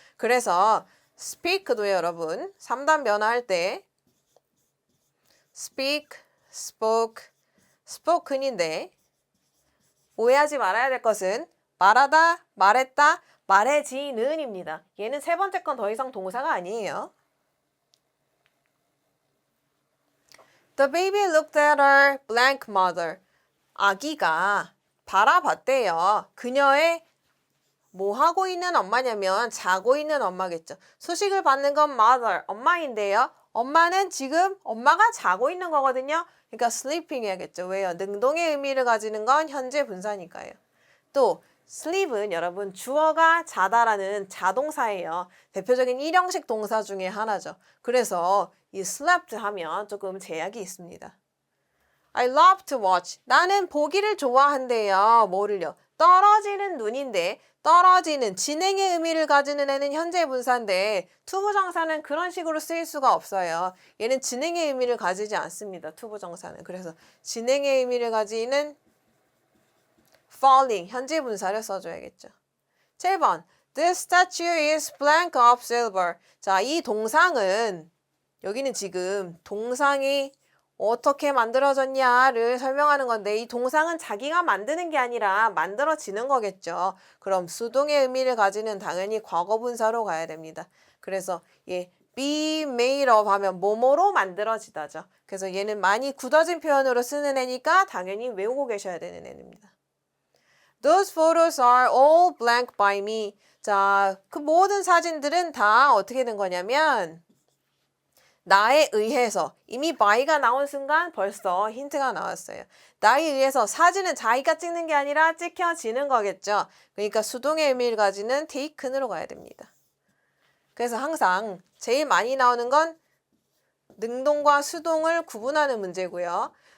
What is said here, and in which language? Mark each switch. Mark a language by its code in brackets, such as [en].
[ko] 그래서 speak도 여러분 3단 변화할 때 speak, spoke, spoken인데 오해하지 말아야 될 것은 말하다, 말했다, 말해지는입니다. 얘는 세 번째 건 더 이상 동사가 아니에요. [en] The baby looked at her blank mother. [ko] 아기가 바라봤대요. 그녀의 뭐 하고 있는 엄마냐면 자고 있는 엄마겠죠. 소식을 받는 건 mother, 엄마인데요. 엄마는 지금 엄마가 자고 있는 거거든요. 그러니까 sleeping 해야겠죠. 왜요? 능동의 의미를 가지는 건 현재 분사니까요. 또 sleep은 여러분 주어가 자다라는 자동사예요. 대표적인 일형식 동사 중에 하나죠. 그래서 이 slept 하면 조금 제약이 있습니다. [en] I love to watch. [ko] 나는 보기를 좋아한대요. 뭐를요? 떨어지는 눈인데 떨어지는 진행의 의미를 가지는 애는 현재 분사인데 투부정사는 그런 식으로 쓰일 수가 없어요. 얘는 진행의 의미를 가지지 않습니다. 투부정사는. 그래서 진행의 의미를 가지는 falling, 현재 분사를 써줘야겠죠. 7번. [en] This statue is blank of silver. [ko] 자, 이 동상은 여기는 지금 동상이 어떻게 만들어졌냐를 설명하는 건데 이 동상은 자기가 만드는 게 아니라 만들어지는 거겠죠. 그럼 수동의 의미를 가지는 당연히 과거분사로 가야 됩니다. 그래서 be made of 하면 뭐뭐로 만들어지다죠. 그래서 얘는 많이 굳어진 표현으로 쓰는 애니까 당연히 외우고 계셔야 되는 애입니다. [en] Those photos are all blank by me. [ko] 자, 그 모든 사진들은 다 어떻게 된 거냐면 나에 의해서 이미 by가 나온 순간 벌써 힌트가 나왔어요. 나에 의해서 사진은 자기가 찍는 게 아니라 찍혀지는 거겠죠. 그러니까 수동의 의미를 가지는 taken으로 가야 됩니다. 그래서 항상 제일 많이 나오는 건 능동과 수동을 구분하는 문제고요.